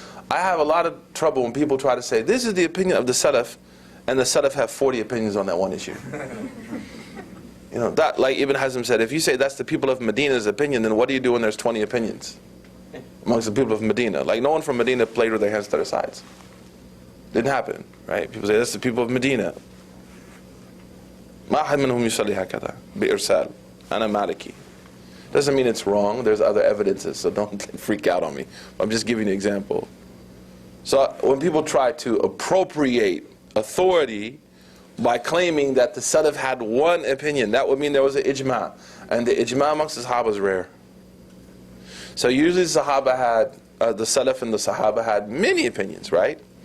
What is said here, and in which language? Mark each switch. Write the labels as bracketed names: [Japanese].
[English] I have a lot of trouble when people try to say, this is the opinion of the Salaf, and the Salaf have 40 opinions on that one issue. That, like Ibn Hazm said, if you say that's the people of Medina's opinion, then what do you do when there's 20 opinions amongst the people of Medina? Like, no one from Medina played with their hands to their sides. Didn't happen, right? People say, that's the people of Medina. [Arabic] ما أحد منهم يصلي هكذا بإرسال أنا مالكي. [English] Doesn't mean it's wrong. There's other evidences, so don't freak out on me. I'm just giving you an example. So when people try to appropriate authority by claiming that the Salaf had one opinion, that would mean there was an ijma. And the ijma amongst the Sahaba is rare. So usually the Sahaba had, the Salaf and the Sahaba had many opinions, right?